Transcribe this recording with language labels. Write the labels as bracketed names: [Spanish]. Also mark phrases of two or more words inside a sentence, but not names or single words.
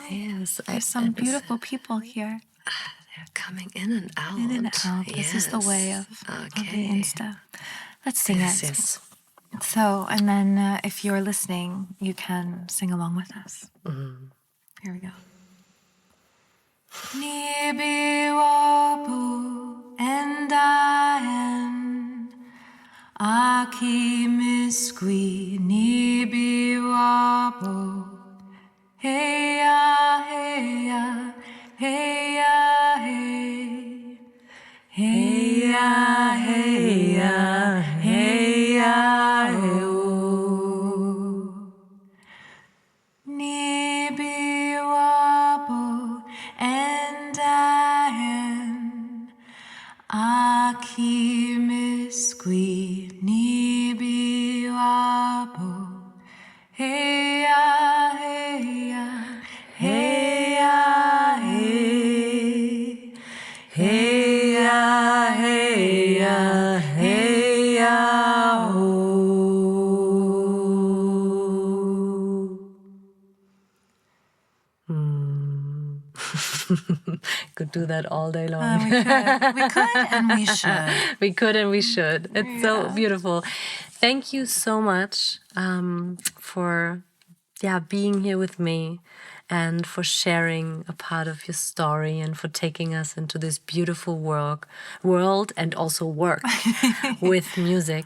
[English] Yes. There's some beautiful people here. They're coming in and out. In and out. Yes. This is the way of the Insta. Let's sing it. Yes. So, and then if you're listening, you can sing along with us. Here we go. [Ojibwa] Nibi wapu endaen aki miskwi nibi wapu heya heya heya hey heya heya heya oh nibi wapu endaen aki miskwi nibi wapu heya heya heya hey heya heya heya oh. [English] Could do that all day long. We could and we should. We could and we should. It's so beautiful. Thank you so much for being here with me, and for sharing a part of your story, and for taking us into this beautiful world and also work with music.